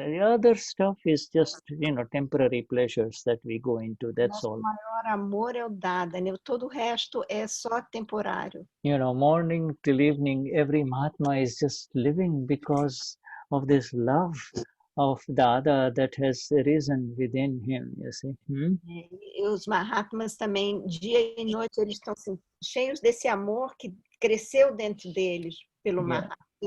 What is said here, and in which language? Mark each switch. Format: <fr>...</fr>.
<en>The other stuff is just, temporary pleasures that we go into, that's all.</en> <pt>O maior amor é o Dada, né? Todo o resto é só temporário.</pt> <en>Morning till evening, every Mahatma is just living because of this love of Dada that has arisen within him, you see.</en> <pt>E os Mahatmas também, dia e noite, eles estão assim, cheios desse amor que cresceu dentro deles pelo Mahatma.</pt>